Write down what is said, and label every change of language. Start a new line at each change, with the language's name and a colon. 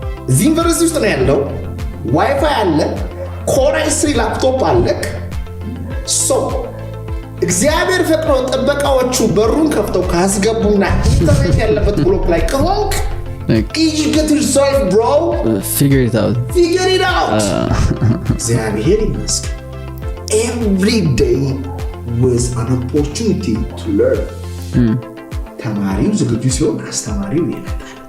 Amharic: እዚህ ዩኒቨርሲቲ ውስጥ ነው ያለው፣ ዋይፋይ አለ፣ ኮራይ ስሪ ላፕቶፕ አለክ። እግዚአብሔር ፈቅዶ ጥበቃዎቹ በሩን ከፍተው ካስገቡና ኢንተርኔት ያለበት ብሎክ ላይ ከሆንክ
English: you get yourself bro, figure it out.
Amharic: እግዚአብሔር ይመስገን
English: every day with an opportunity to learn.
Amharic: ተማሪው ዝግጁ ሲሆን አስተማሪው ይመጣል።